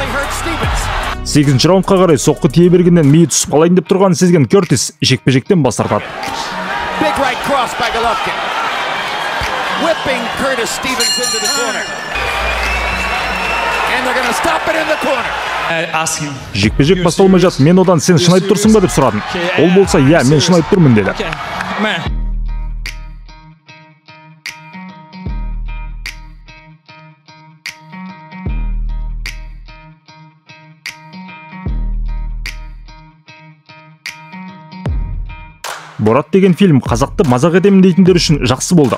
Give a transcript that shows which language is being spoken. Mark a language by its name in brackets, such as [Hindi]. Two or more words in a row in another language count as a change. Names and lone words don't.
[Kazakh] 8-ші раундқа қарай соққы тие бергеннен миы түсіп қалайын деп тұрғанын сезген Кертис жекпе-жектен бас тартады. [English] Big right cross by Golovkin. Whipping Curtis Stevens into the corner. And they're going to stop it in the corner. [Kazakh] Жекпе-жек басталмай жатып, мен одан сен шын айтып тұрсың ба деп сұрадым. Ол болса, иә, мен шын айтып тұрмын деді. Борат деген фильм қазақты мазақ етемін дейтіндер үшін жақсы болды.